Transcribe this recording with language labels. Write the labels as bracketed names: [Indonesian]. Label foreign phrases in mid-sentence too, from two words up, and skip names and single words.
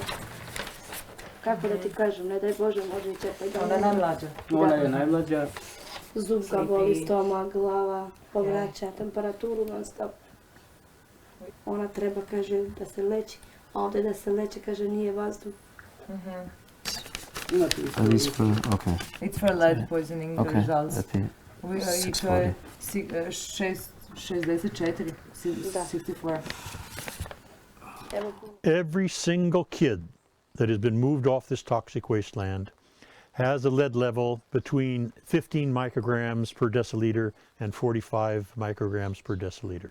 [Serbian] Kako da ti kažem, ne daj Bože, može i čepaj da... Ona je najmlađa. Ona je najmlađa. Zub ga boli, stomak, glava, povraća temperaturu non stop. Ona treba, kaže, da se leči, a ovdje da se leče, kaže, nije vazduh. [English] It's for lead poisoning, the results. We are 64. Every single kid that has been moved off this toxic wasteland has a lead level between 15 micrograms per deciliter and 45 micrograms per deciliter.